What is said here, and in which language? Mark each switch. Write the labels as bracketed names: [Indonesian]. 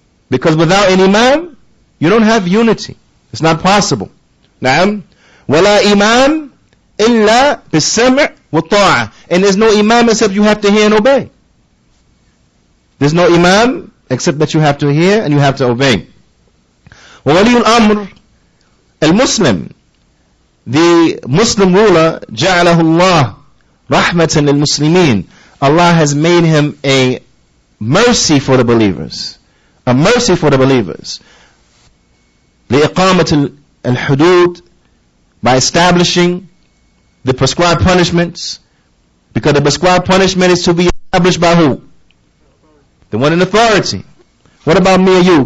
[English] Because without an imam, you don't have unity. It's not possible. Na'am. [Arabic] Wala imam illa bis-sam' wa ta'a. [English] And there's no imam except you have to hear and obey. There's no imam except that you have to hear and you have to obey. [Arabic] وولي الأمر المسلم, [English] the Muslim ruler, [Arabic] جعله الله رحمة للمسلمين. [English] Allah has made him a mercy for the believers. A mercy for the believers. [Arabic] لإقامة الحدود, [English] by establishing the prescribed punishments. Because the prescribed punishment is to be established by who? The one in authority. What about me and you?